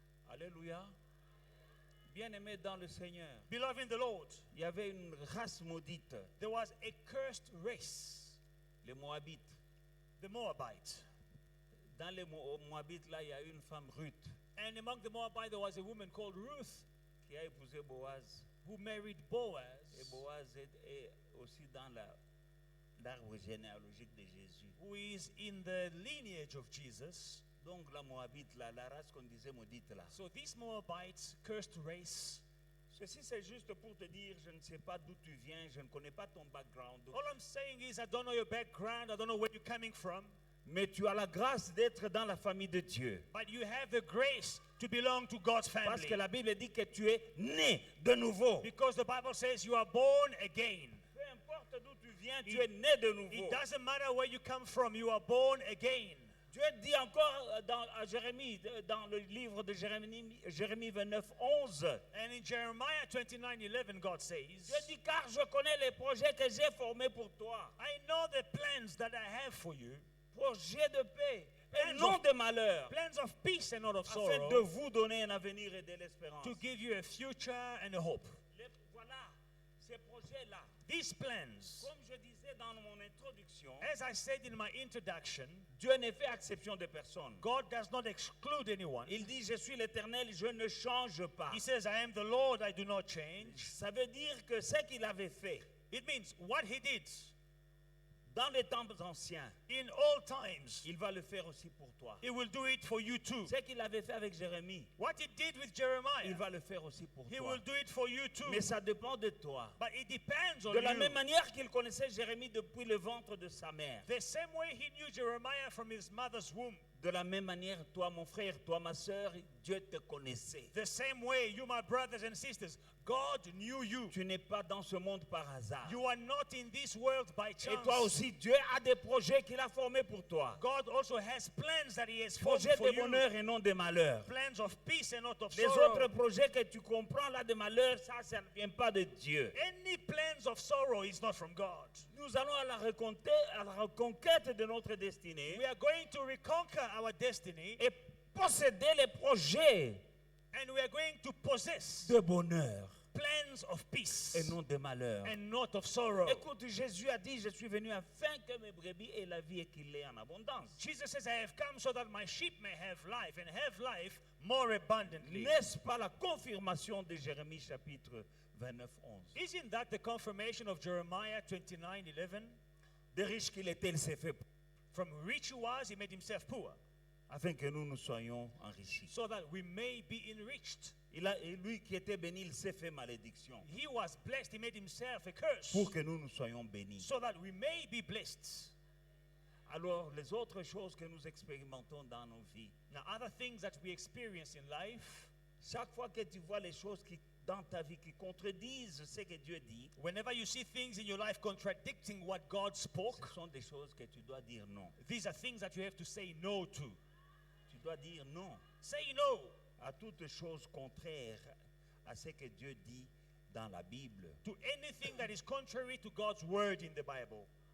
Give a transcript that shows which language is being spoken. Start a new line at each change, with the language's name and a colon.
French: Alléluia. Bien-aimé dans le Seigneur,
English: Beloved in the Lord,
French: il y avait une race maudite,
English: there was a cursed race,
French: les Moabites.
English: the Moabites.
French: Dans les Moabites, là, il y a une femme Ruth
English: And among the Moabites, there was a woman called Ruth
French: qui a épousé Boaz.
English: who married
French: Et
English: Boaz.
French: Boaz est aussi dans l'arbre généalogique de Jésus.
English: Who is in the lineage of Jesus.
French: Donc la Moabite, là, la race qu'on disait maudite là.
English: So this Moabites, cursed race,
French: Ceci c'est juste pour te dire, je ne sais pas d'où tu viens, je ne connais pas ton
English: background. all I'm saying is I don't know your background, I don't know where you're coming from,
French: Mais tu as la grâce d'être dans la famille de Dieu.
English: but you have the grace to belong to God's
French: Parce
English: family.
French: que la Bible dit que tu es né de nouveau.
English: Because the Bible says you are born again.
French: Peu importe d'où tu viens, tu es né de nouveau.
English: It doesn't matter where you come from, you are born again.
French: Dieu dit encore à Jérémie, dans le livre de Jérémie 29, 11.
English: And in Jeremiah 29:11, God says,
French: Dieu dit, car je connais les projets que j'ai formés pour toi.
English: I know the plans that I have for you.
French: Projet de paix et non de malheur,
English: plans of peace and not of
French: afin de
English: sorrow,
French: vous donner un avenir et de l'espérance.
English: to give you a future and a hope.
French: Voilà, ces projets-là,
English: These plans,
French: comme je disais dans mon introduction,
English: as I said in my introduction,
French: Dieu ne fait exception de personne.
English: God does not exclude anyone.
French: Il dit, je suis l'Éternel, je ne change pas.
English: He says, I am the Lord, I do not change.
French: Ça veut dire que ce qu'il avait fait
English: It means what he did
French: dans les temps anciens,
English: in all times,
French: il va le faire aussi pour toi.
English: he will do it for you too.
French: Ce qu'il avait fait avec Jérémie,
English: What he did with
French: il
English: Jeremiah,
French: va le faire aussi pour
English: he
French: toi.
English: will do it for you too.
French: Mais ça dépend de toi.
English: But it depends on
French: De la
English: you.
French: même manière qu'il connaissait Jérémie depuis le ventre de sa mère.
English: The same way he knew Jeremiah from his mother's womb.
French: De la même manière, toi, mon frère, toi, ma soeur, Dieu te connaissait.
English: The same way, you, my brothers and sisters, God knew you.
French: Tu n'es pas dans ce monde par hasard.
English: You are not in this world by
French: Et
English: chance.
French: toi aussi, Dieu a des projets qu'il a formés pour toi.
English: God also has plans that he has formed
French: Projets
English: for
French: de
English: you.
French: bonheur et non de malheur.
English: Plans of peace and not of
French: Les
English: sorrow.
French: autres projets que tu comprends là de malheur, ça ne vient pas de Dieu.
English: Any plans of sorrow is not from God.
French: Nous allons à la reconquête de notre destinée
English: We are going to reconquer our destiny
French: et posséder les projets
English: and we are going to possess
French: de bonheur
English: plans of peace
French: et non de malheur.
English: and not of sorrow.
French: Écoute, Jésus a dit, je suis venu afin que mes brebis aient la vie et qu'il l'ait en abondance.
English: Jesus says, I have come so that my sheep may have life and have life more abundantly.
French: N'est-ce pas la confirmation de Jérémie chapitre 29, 11?
English: Isn't that the confirmation of Jeremiah 29:11?
French: De riche qu'il était, il s'est fait
English: From rich he was, he made himself poor,
French: afin que nous nous soyons enrichis.
English: so that we may be enriched.
French: Et lui qui était béni, il s'est fait malédiction
English: He was blessed, he made himself a curse,
French: pour que nous nous soyons bénis.
English: so that we may be blessed.
French: Alors, les autres choses que nous expérimentons dans nos vies,
English: Now, other things that we experience in life,
French: chaque fois que tu vois les choses dans ta vie qui contredisent ce que Dieu dit,
English: whenever you see things in your life contradicting what God
French: ce
English: spoke,
French: sont des choses que tu dois dire non.
English: these are things that you have to say no to.
French: Tu dois dire non
English: Say no
French: à toutes choses contraires à ce que Dieu dit dans la Bible.
English: to anything that is contrary to God's word in the Bible.